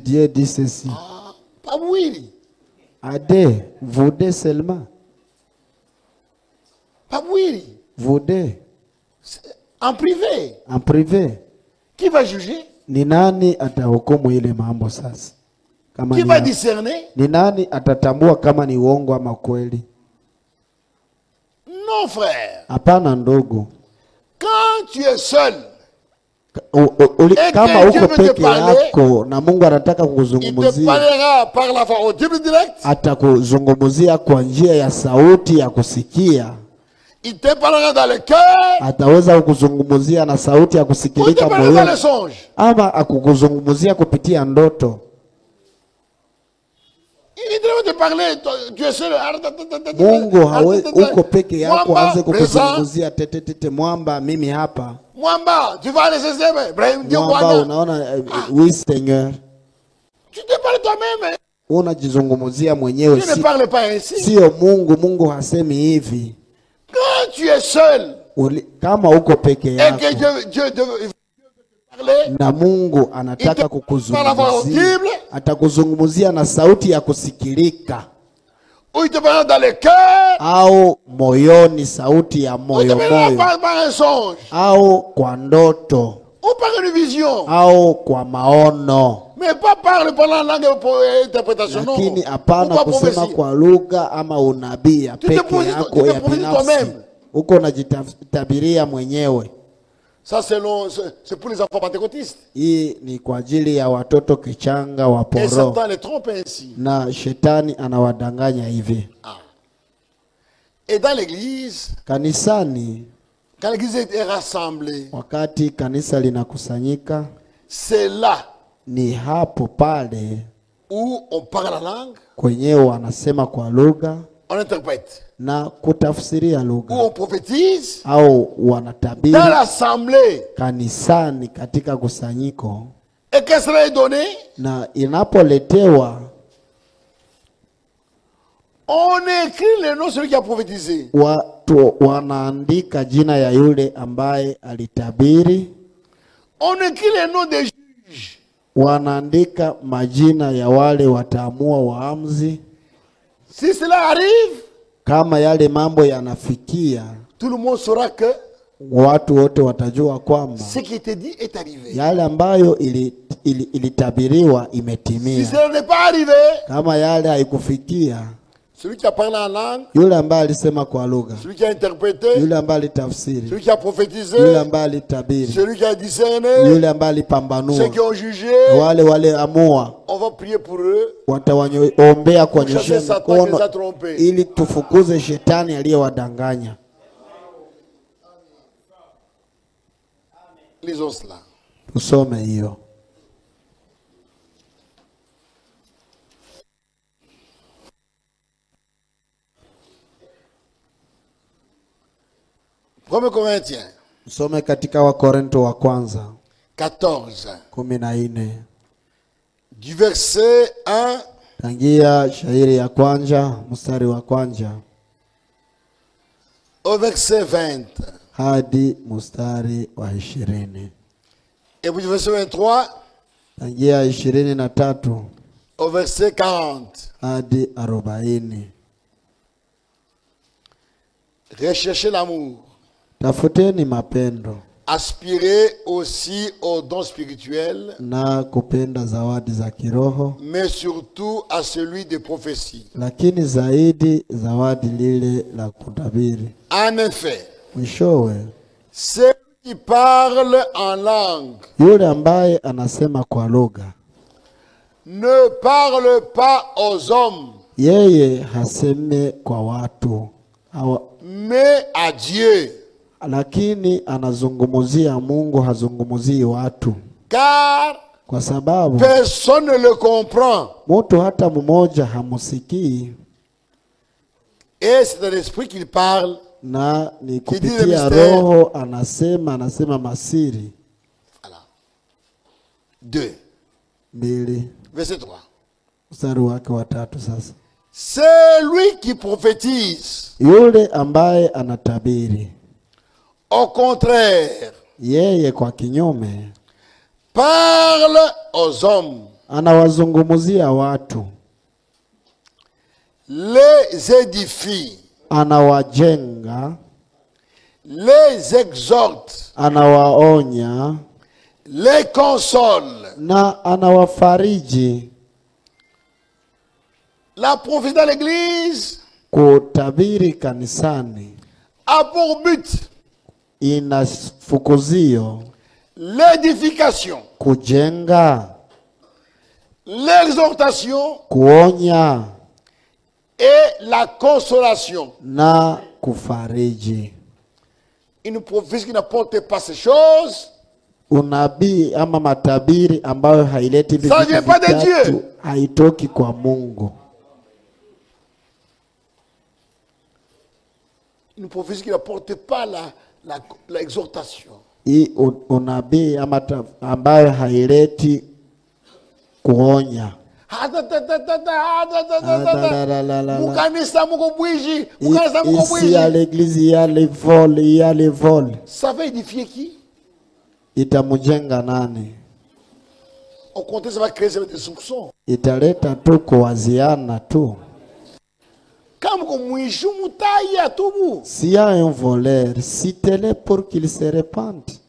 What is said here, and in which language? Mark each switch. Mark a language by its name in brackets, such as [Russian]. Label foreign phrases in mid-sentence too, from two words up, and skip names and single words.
[French] Dieu dit ceci. Pas oui. Ade, vous deux seulement. Pas oui. Vous deux. En privé. En privé. Qui va juger? [Swahili] Ni nani atahukumu ile mambo sasa? Kama [French] qui va discerner? [Swahili] Ni nani atatambua kama ni uongo ama kweli? [French] Non, frère. [Swahili] Hapana ndugu. [French] Quand tu es seul, [Swahili] kama uko peke yako na Mungu anataka kukuzungumzia, atakuzungumzia kwa njia ya sauti ya kusikia. Ataweza kukuzungumzia na sauti ya kusikilika moyoni, ama akukuzungumzia kupitia ndoto. Mungu hawezi uko peke yako aanze kukuzungumzia tete mwamba mimi hapa. Mwamba, [French] tu vas aller chez [Swahili] Mwamba, unaona [French] oui Seigneur. Tu te parles toi-même. [Swahili] Unajizungumzia mwenyewe. [French] Tu ne parles pas ainsi. [Swahili] Sio Mungu, Mungu hasemi hivi. [French] Quand tu es seul, [Swahili] kama uko peke yako, [French] et que Dieu parler, [Swahili] na Mungu anataka kukuzungumzia, atakuzungumzia na sauti ya kusikilika. [French] Ou il te parle dans le cœur, [Swahili] au moyoni, sauti ya moyo moyo, au kwa ndoto, [French] ou par une vision, [Swahili] au kwa maono. [French] Mais pas parler pendant la langue pour interprétation. [Swahili] Lakini hapana kusema kwa lugha ama unabii peke yako ya binafsi. Uko unajitabiria mwenyewe. [French] Ça c'est pour les enfants pentecôtistes. [Swahili] Hii ni kwa ajili ya watoto kichanga wa [French] Et poro. Satan les trompe ainsi. [Swahili] Na shetani anawadanganya hivi. [French] Et dans l'église, [Swahili] Kanisani, [French] quand l'église est rassemblée, [Swahili] wakati kanisa linakusanyika, [French] c'est là [Swahili] ni hapo pale [French] où on parle la langue, [Swahili] kwenyewe wanasema kwa lugha [French] on interprète, [Swahili] na kutafsiria [French] où [Swahili] lugha [French] on prophétise, [Swahili] au wanatabiri [French] dans l'assemblée. [Swahili] kanisani katika kusanyiko. [French] Et qu'est-ce qui est donné? [Swahili] Na inapoletewa, [French] on écrit le nom de celui qui a prophétisé. [Swahili] watu wanaandika jina ya yule ambaye alitabiri. [French] On écrit le nom des juges. [Swahili] Wanaandika majina ya wale wataamua waamuzi. [French] Si cela arrive, [Swahili] kama yale mambo yanafikia, [French] tout le monde saura que [Swahili] watu wote watajua kwamba [French] ce qui était dit est arrivé. [Swahili] yale ambayo ilitabiriwa [French] Si [Swahili] imetimia. [French] cela n'est pas arrivé, [Swahili] Kama yale haikufikia, [French] celui qui a parlé en langue, [Swahili] yule ambaye alisema kwa lugha, [French] celui qui a interprété, [Swahili] yule ambaye alitafsiri, [French] celui qui a prophétisé, [Swahili] yule ambaye alitabiri, [French] celui qui a discerné, [Swahili] yule ambaye [French] ceux [Swahili] alipambanua, [French] qui ont jugé, [Swahili] wale amua, [French] on va prier pour eux. [Swahili] watawaombea kuonyesha [French] Chasser Satan qui les a [Swahili] mikono [French] trompés. [Swahili] ili tufukuze shetani aliyewadanganya. [French] Lisons cela. [Swahili] Tusome hiyo. [French] Premier Corinthiens [Swahili] Tusome katika Wakorintho wa kwanza [French] 14, [Swahili] 14. [French] du verset 1 [Swahili] Tangia shairi ya kwanza mstari wa kwanza [French] au verset 20. [Swahili] hadi mstari wa 20. [French] Et puis du verset 23 [Swahili] Tangia 23 [French] au verset 40. [Swahili] hadi 40. [French] Recherchez l'amour. [Swahili] Tafuteni mapendo [French] Aspirez aussi aux dons spirituels, [Swahili] na kupenda zawadi za kiroho, [French] mais surtout à celui de prophétie. [Swahili] lakini zaidi zawadi lile la kutabiri. [French] En effet, [Swahili] Mwishowe, [French] celui qui parle en langue [Swahili] yule ambaye anasema kwa lugha, [French] ne parle pas aux hommes, [Swahili] yeye haseme kwa watu, [French] mais à Dieu. [Swahili] lakini anazungumzia Mungu, hazungumzii watu. [French] Car [Swahili] Kwa sababu [French] personne ne le comprend. [Swahili] mtu hata mmoja hamusikii, [French] Et c'est dans l'esprit qu'il parle. [Swahili] na ni [French] Qui dit le [Swahili] kupitia [French] mystère. [Swahili] roho anasema masiri. [French] Voilà. 2. [Swahili] 2 [French] Verset 3. [Swahili] mstari wake wa 3 sasa. [French] Celui qui prophétise, [Swahili] Yule ambaye anatabiri, [French] au contraire, [Swahili] yeye kwa kinyume [French] parle aux hommes, [Swahili] anawazungumzia watu, [French] les édifie, [Swahili] anawajenga, [French] les exhorte, [Swahili] anawaonya [French] les console. [Swahili] na anawafariji. [French] La prophétie dans l'église [Swahili] Kutabiri kanisani [French] a pour but [Swahili] ina fukuzio [French] l'édification, [Swahili] kujenga, [French] l'exhortation [Swahili] kuonya [French] et la consolation. [Swahili] na kufariji. [French] Une prophétie qui n'apporte pas ces choses, [Swahili] Unabii ama matabiri ambayo haileti hivi [French] Ça [Swahili] vitu [French] vient pas de [Swahili] vitatu, [French] Dieu. [Swahili] haitoki kwa Mungu. [French] une prophétie qui n'apporte pas l'exhortation. [Swahili] Hii unabii ama ambayo haileti kuonya. Mukanisa muko bwiji, [French] Ici à l'église il y a les vols, il y a les vols. Ça va édifier qui? [Swahili] Itamujenga nani? [French] Au contraire, ça va créer des soupçons. [Swahili] Italeta tu kuwaziana tu. [French] S'il y a un voleur, citez-le pour qu'il se répande.